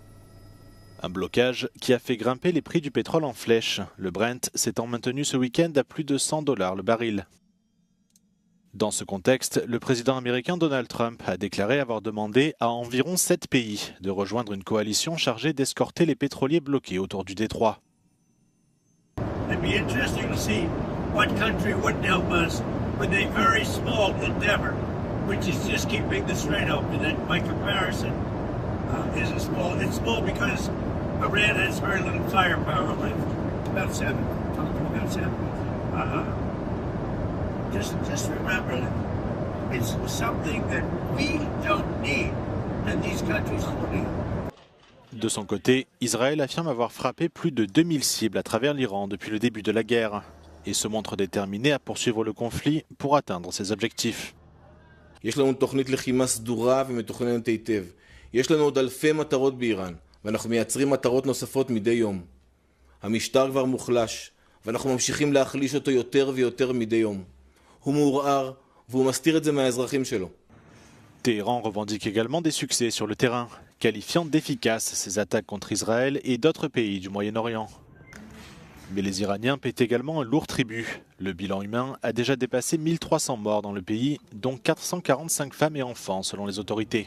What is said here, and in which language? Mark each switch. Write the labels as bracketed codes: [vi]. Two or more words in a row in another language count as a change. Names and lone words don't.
[fr] Un blocage qui a fait grimper les prix du pétrole en flèche, le Brent s'étant maintenu ce week-end à plus de $100 le baril. Dans ce contexte, le président américain Donald Trump a déclaré avoir demandé à environ 7 pays de rejoindre une coalition chargée d'escorter les pétroliers bloqués autour du détroit. [en] It'd be interesting to see what country wouldn't help us with a very small endeavor, which is just keeping the Strait open. And by comparison, it's small because Iran has very little firepower left. About seven. Just remember that it's something that we don't need, and these countries don't need. [fr] De son côté, Israël affirme avoir frappé plus de 2000 cibles à travers l'Iran depuis le début de la guerre et se montre déterminé à poursuivre le conflit pour atteindre ses objectifs. [he] יש לנו תוכנית לחימה סדורה ומתוכננת היטב. יש לנו עוד אלפי מטרות באיראן, ואנחנו מייצרים מטרות נוספות מדי יום. המשטר כבר מוחלש, ואנחנו ממשיכים להחליש אותו יותר ויותר מדי יום. הוא מעורער, והוא מסתיר את זה מהאזרחים שלו. [fr] Téhéran revendique également des succès sur le terrain, qualifiant d'efficaces ses attaques contre Israël et d'autres pays du Moyen-Orient. Mais les Iraniens paient également un lourd tribut. Le bilan humain a déjà dépassé 1300 morts dans le pays, dont 445 femmes et enfants selon les autorités.